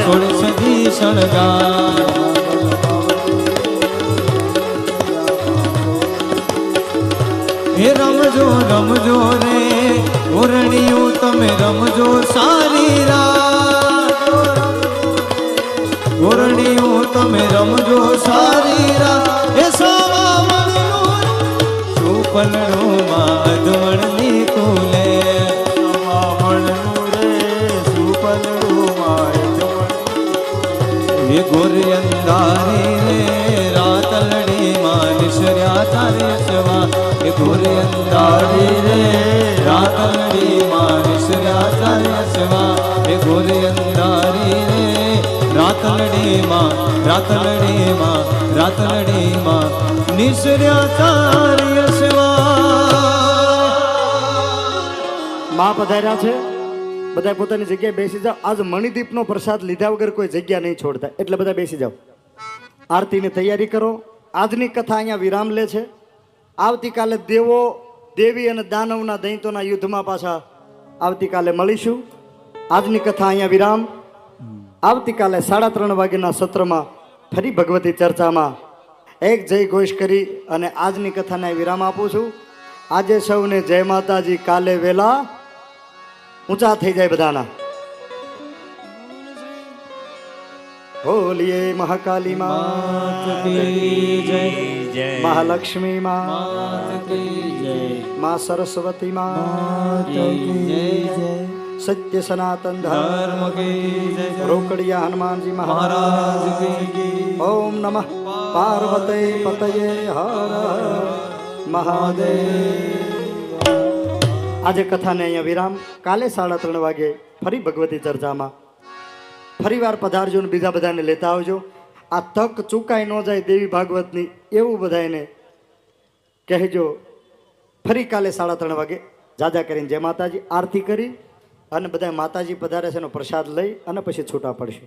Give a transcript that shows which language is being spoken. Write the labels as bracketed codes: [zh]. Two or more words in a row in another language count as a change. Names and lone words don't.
[gu] છોડ સજી સળગા હે રમજો રમજો રે ઓરણિયું તમે રમજો સારી રાત ઓરણિયું તમે રમજો સારી રાત હે સાવા મણનું સુપલનું માં અધવણની કુલે સાવા મણનું રે સુપલનું માં યે ગોરી અંધારી રે રાતલડી માં નીસર્યા તારે સવા યે ગોરી અંધારી રે રાતલડી માં નીસર્યા તારે સવા યે ગોરી અંધારી રે રાતલડી માં નીસર્યા તારે સવા માં પધાર્યા છે બધા પોતાની જગ્યાએ બેસી જાઓ આજ મણિદીપનો પ્રસાદ લીધા વગર કોઈ જગ્યા નહીં છોડતા એટલે બધા બેસી જાઓ આરતીની તૈયારી કરો આજની કથા અહીંયા વિરામ લે છે આવતીકાલે દેવો દેવી અને દાનવના દૈત્યોના યુદ્ધમાં પાછા આવતીકાલે મળીશું આજની કથા અહીંયા વિરામ આવતીકાલે 3:30 વાગ્યાના સત્રમાં ફરી ભગવતી ચર્ચામાં એક જય ઘોષ કરી અને આજની કથાને વિરામ આપું છું આજે સૌને જય માતાજી કાલે વેલા ઊંચા થઈ જાય બધાના બોલીએ મહાકાલી मात માં [hi] की जय [gu] મહાલક્ષ્મી માં [hi] मात की जय [gu] માં સરસ્વતી માં [hi] मात की जय [gu] સત્ય સનાતન [hi] धर्म की जय [gu] રોકડિયા હનુમાનજી મહારાજ [hi] महाराज की [gu] ઓમ નમઃ પાર્વતે પતયે હર મહાદેવ આજે કથાને અહીંયા વિરામ કાલે 3:30 વાગે ફરી ભગવતી ચર્ચામાં ફરીવાર પધારજો ને બીજા બધાને લેતા આવજો આ તક ચૂકાઈ ન જાય દેવી ભાગવતની એવું બધાને કહેજો ફરી કાલે 3:30 વાગે જાજા કરીને જય માતાજી આરતી કરી અને બધા માતાજી પધારે છે એનો પ્રસાદ લઈ અને પછી છૂટા પડશું.